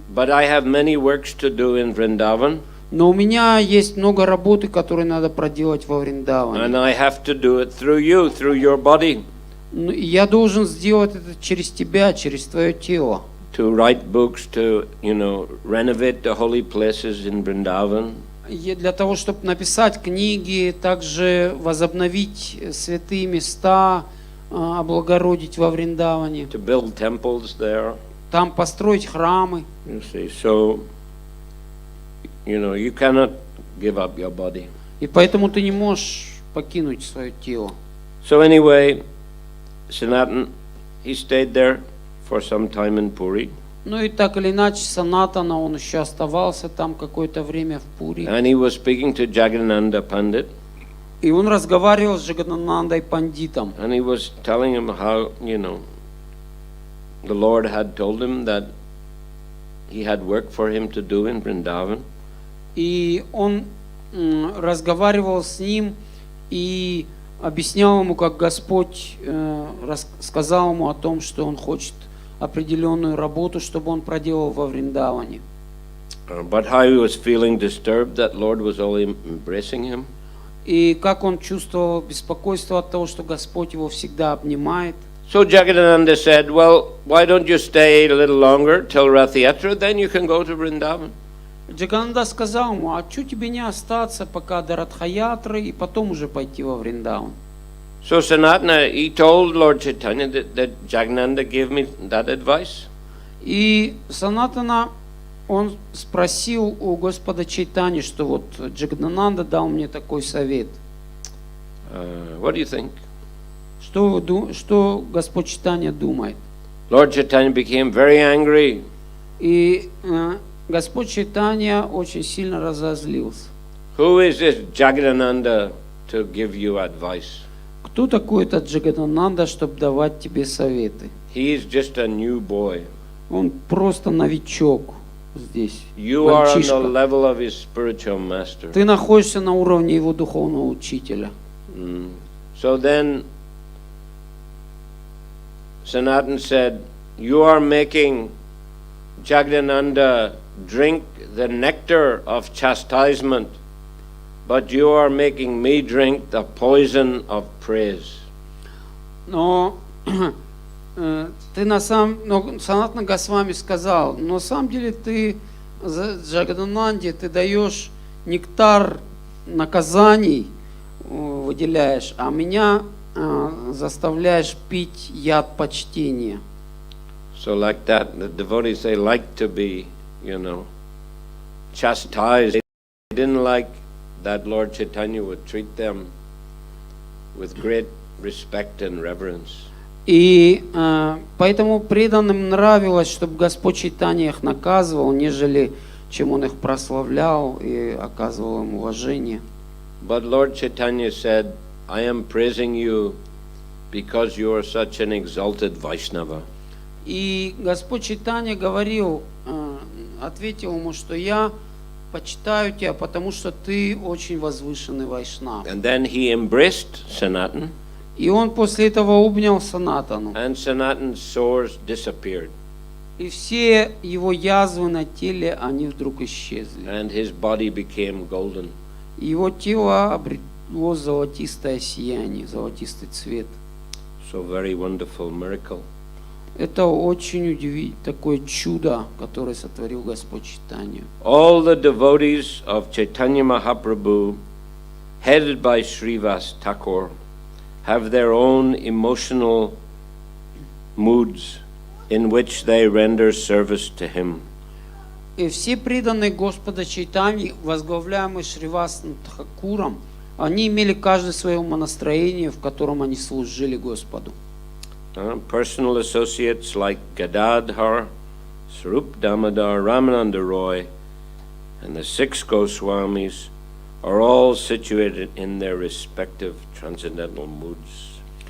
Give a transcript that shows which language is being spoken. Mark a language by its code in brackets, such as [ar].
[en] But I have many works to do in Vrindavan. [ru] Но у меня есть много работы, которые надо проделать во Вриндаване. [en] And I have to do it through you, through your body. [ru] И я должен сделать это через тебя, через твое тело. [en] To write books, to, renovate the holy places in Vrindavan. [ru] И для того, чтобы написать книги, также возобновить святые места, облагородить во Вриндаване. [en] To build temples there. [ru] Там построить храмы. [en] You see, so, you cannot give up your body. [ru] И поэтому ты не можешь покинуть свое тело. [en] So anyway, Sanatan, he stayed there for some time in Puri. [ru] Ну и так или иначе, Санатана, он еще оставался там какое-то время в Пури. [en] And he was speaking to Jagannatha Pandit. [ru] И он разговаривал с Джаганнандой Пандитом. [en] And he was telling him how, the Lord had told him that he had work for him to do in Vrindavan. [ru] И он разговаривал с ним и объяснял ему, как Господь сказал ему о том, что он хочет определенную работу, чтобы он проделал во Вриндаване. [en] But how he was feeling disturbed that Lord was only embracing him. [ru] И как он чувствовал беспокойство от того, что Господь его всегда обнимает. [en] So Jagadananda said, well, why don't you stay a little longer till Rath-yatra, then you can go to Vrindavan. [ru] Джагананда сказал ему, а что тебе не остаться пока до Радха-ятры и потом уже пойти во Вриндаван? [en] So Sanatana, he told Lord Chaitanya that Jagadananda gave me that advice. [ru] И Санатана, он спросил у Господа Чайтани, что вот Джагананда дал мне такой совет. [en] What do you think? [ru] Что Господь Чайтанья думает? [en] Lord Chaitanya became very angry. [ru] И Господь Чайтанья очень сильно разозлился. [en] Who is this Jagadananda to give you advice? [ru] Кто такой этот Джагананда, чтобы давать тебе советы? [en] He is just a new boy. [ru] Он просто новичок здесь, [en] You are on the [ru] мальчишка. [en] level of his spiritual master. [ru] Ты находишься на уровне его духовного учителя. [en] So then Sanatan said, you are making Jagadananda drink the nectar of chastisement, but you are making me drink the poison of praise. [ru] Но Санатана Госвами сказал, но на самом деле ты Джагадананде ты даешь нектар наказаний, выделяешь, а меня заставляешь пить яд почтения. [en] So like that, the devotees, they like to be, chastised. They didn't like that Lord Chaitanya would treat them with great respect and reverence. [ru] И поэтому преданным нравилось, чтобы Господь Чайтанья их наказывал, нежели чем он их прославлял и оказывал им уважение. [en] But Lord Chaitanya said, I am praising you because you are such an exalted Vaishnava. [ru] И Господь Чайтанья говорил, ответил ему, что я почитаю тебя, потому что ты очень возвышенный вайшнав. [en] And then he embraced Sanatan. [ru] И он после этого обнял Санатану. [en] And Sanatan's sores disappeared. [ru] И все его язвы на теле, они вдруг исчезли. [en] And his body became golden. [ru] И его тело обрело золотистое сияние, золотистый цвет. [en] So very wonderful miracle. [ru] Это очень удивительное такое чудо, которое сотворил Господь Чайтанья. [en] All the devotees of Chaitanya Mahaprabhu, headed by Srivas Thakur, have their own emotional moods in which they render service to him. [ru] И все преданные Господа Чайтаньи, возглавляемые Шривасом Тхакуром, они имели каждое свое умонастроение, в котором они служили Господу. [en] Personal associates like Gadadhar, Swarup Damodar, Ramananda Roy, and the 6 Goswamis are all situated in their respective transcendental moods.